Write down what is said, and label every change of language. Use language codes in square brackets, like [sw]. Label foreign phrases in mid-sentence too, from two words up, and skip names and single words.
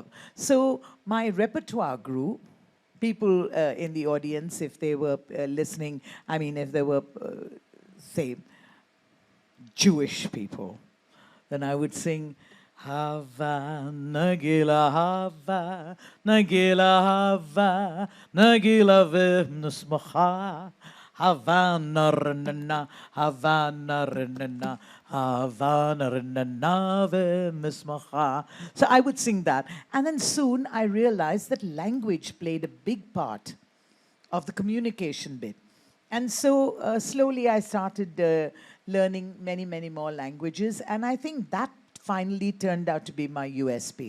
[en] So my repertoire grew. People in the audience, if they were listening, if they were, say, Jewish people, then I would sing, [he] הבה נגילה הבה נגילה הבה נגילה, ונשמחה הבה נרננה הבה נרננה הבה נרננה ונשמחה. [en] So I would sing that. And then soon I realized that language played a big part of the communication bit. And so slowly I started learning many, many more languages. And I think that finally turned out to be my USP.